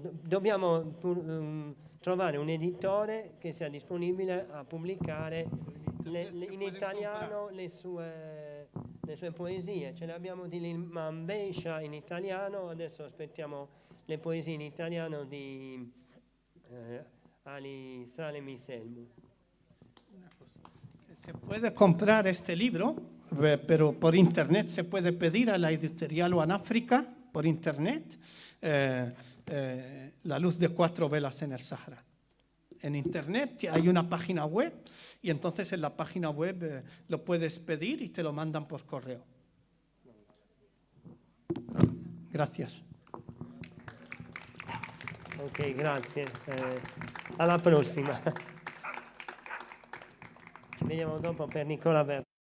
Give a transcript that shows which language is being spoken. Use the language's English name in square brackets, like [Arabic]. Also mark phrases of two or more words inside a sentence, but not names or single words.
[Italian] Dobbiamo trovare un editore che sia disponibile a pubblicare in italiano le sue poesie. Ce le abbiamo di Imam Beisha in italiano, adesso aspettiamo le poesie in italiano di Ali Salem Selmu. [Spanish] Se puede comprar este libro, pero por internet se puede pedir a la editorial One Africa por internet, La luz de 4 velas en el Sahara. En internet hay una página web y entonces en la página web lo puedes pedir y te lo mandan por correo. Gracias. [Italian] Ok, grazie. Alla prossima. Ci vediamo dopo per Nicola Verdi.